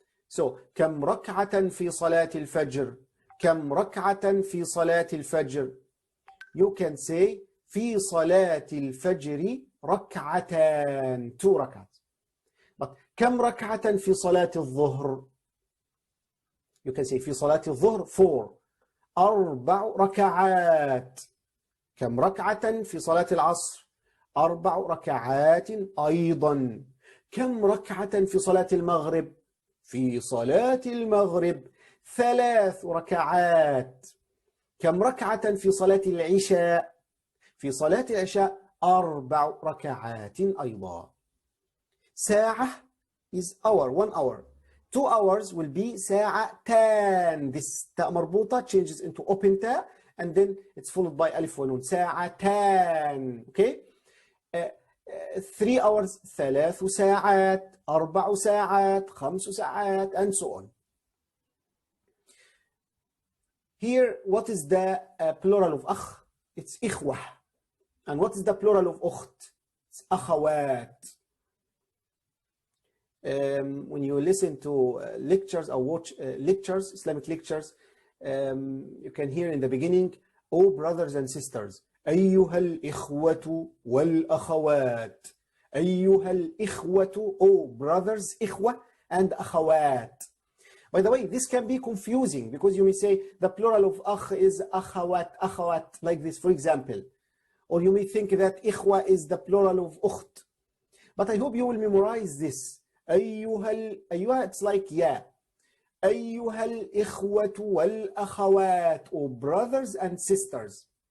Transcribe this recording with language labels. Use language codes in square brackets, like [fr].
[en] So, [ar] كم ركعة في صلاة الفجر? كم ركعة في صلاة الفجر? [en] You can say [ar] في صلاة الفجر ركعتان, [en] 2 rak'ahs. But [ar] كم ركعة في صلاة الظهر? [en] You can say [ar] في صلاة الظهر 4, 4 ركعات. كم ركعة في صلاة العصر؟ 4 ركعات أيضا. كم ركعة في صلاة المغرب؟ في صلاة المغرب 3 ركعات. كم ركعة في صلاة العشاء؟ في صلاة العشاء 4 ركعات أيضا. [en] ساعة is hour, 1 hour. 2 hours will be ساعتان. This تاء مربوطة changes into open تاء, and then it's followed by ألف ونون. ساعتان. Okay? 3 hours 3 ساعات, 4 ساعات, 5 ساعات, and so on. Here, what is the plural of أخ? It's إخوة. And what is the plural of أخت? It's أخوات. When you listen to lectures or watch lectures, Islamic lectures, you can hear in the beginning, oh brothers and sisters, [ar] أيها الإخوة والأخوات. أيها الإخوة, [en] oh brothers, [ar] إخوة, and أخوات. [en] By the way, this can be confusing because you may say the plural of أخ is أخوات, أخوات, like this, for example. Or you may think that إخوة is the plural of أخت. But I hope you will memorize this. أيها it's like yeah. [ar] أيها الإخوة والأخوات, [en] or brothers and sisters.